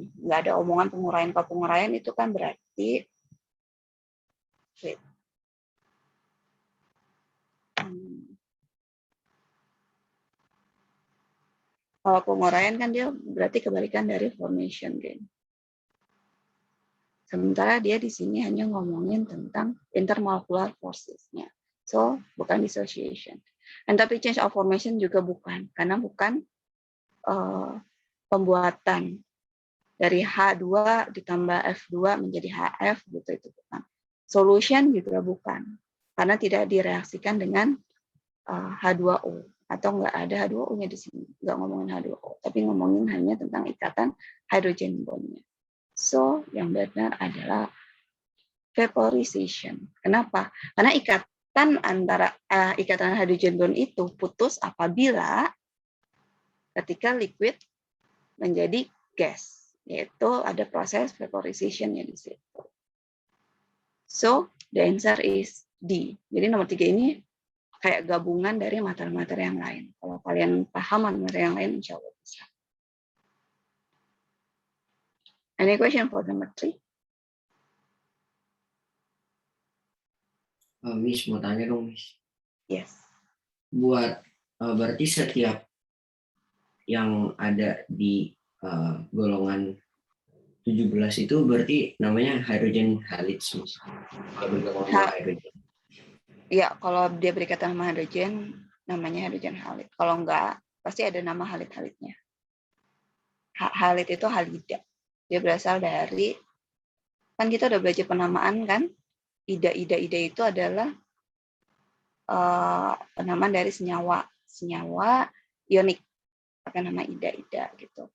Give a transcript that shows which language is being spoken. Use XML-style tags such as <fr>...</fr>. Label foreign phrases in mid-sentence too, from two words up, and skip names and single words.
<id>Nggak ada omongan penguraian. Kalau penguraian itu kan berarti kalau penguraian kan dia berarti kebalikan dari</id> <en>formation gain.</en> <id>Sementara dia di sini hanya ngomongin tentang</id> <en>intermolecular forces-</en> <id>nya. So, bukan dissociation.</id> <en>Enthalpy change of formation</en> <id>juga bukan, karena bukan pembuatan dari H2 ditambah F2 menjadi HF gitu, itu bukan. Solution juga bukan, karena tidak direaksikan dengan H2O, atau nggak ada H2O-nya di sini, nggak ngomongin H2O, tapi ngomongin hanya tentang ikatan</id> <en>hydrogen bond-</en> <id>nya. So, yang benar adalah vaporization. Kenapa? Karena ikatan antara ikatan</id> <en>hydrogen bond</en> <id>itu putus apabila ketika liquid menjadi gas, yaitu ada proses vaporization-nya di situ.</id> <en>So, the answer is D.</en> <id>Jadi nomor 3 ini kayak gabungan dari materi-materi yang lain. Kalau kalian paham materi yang lain,</id> <ar>إن شاء الله</ar> <id>bisa.</id> <en>Any question for number 3?</en> <id>Miss, mau tanya dong, Miss.</id> <en>Yes.</en> <id>Buat berarti setiap yang ada di golongan 17 itu berarti namanya</id> <en>hydrogen halide,</en> <id>Miss. Kalau bergabung sama hydrogen. Ya, kalau dia berikatan sama hydrogen, namanya</id> <en>hydrogen halide.</en> <id>Kalau enggak, pasti ada nama halid-halidnya. Halid itu halida. Dia berasal dari, kan kita udah belajar penamaan kan? Ida itu adalah penamaan dari senyawa ionik, pakai nama ida gitu.</id>